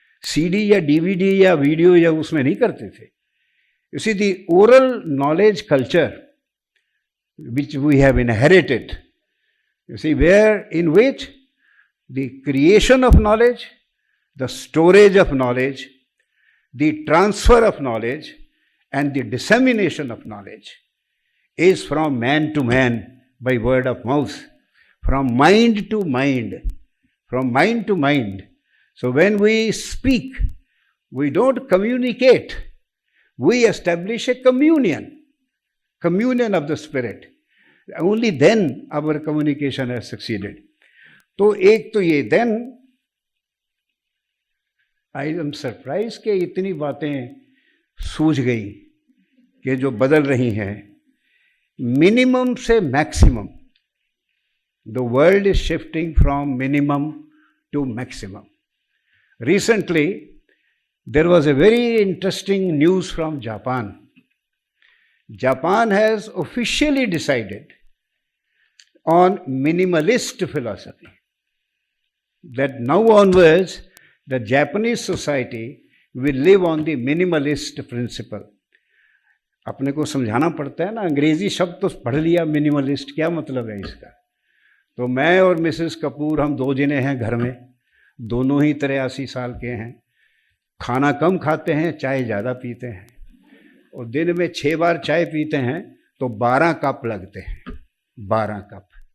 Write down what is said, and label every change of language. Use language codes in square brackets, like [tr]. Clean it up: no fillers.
[hi] CD या DVD या video या उसमें नहीं करते थे. [en] You see, the oral knowledge culture which we have inherited, you see, in which the creation of knowledge, the storage of knowledge, the transfer of knowledge, and the dissemination of knowledge is from man to man by word of mouth, from mind to mind, from mind to mind. So when we speak, we don't communicate, we establish a communion of the spirit. Only then our communication has succeeded. [hi] तो एक तो ये, [en] then I am surprised [hi] कि इतनी बातें सूझ गई कि जो बदल रही हैं. मिनिमम से maximum. [en] The world is shifting from minimum to maximum. Recently, there was a very interesting news from Japan. Japan has officially decided on minimalist philosophy. That now onwards, the Japanese society will live on the minimalist principle. [hi] अपने को समझाना पड़ता है ना, अंग्रेजी शब्द तो पढ़ लिया, मिनिमलिस्ट क्या मतलब है इसका. तो मैं और मिसेस कपूर, हम 2 जने हैं घर में, दोनों ही 83 साल के हैं. खाना कम खाते हैं, चाय ज़्यादा पीते हैं, और दिन में 6 बार चाय पीते हैं तो 12 कप लगते हैं, 12 कप.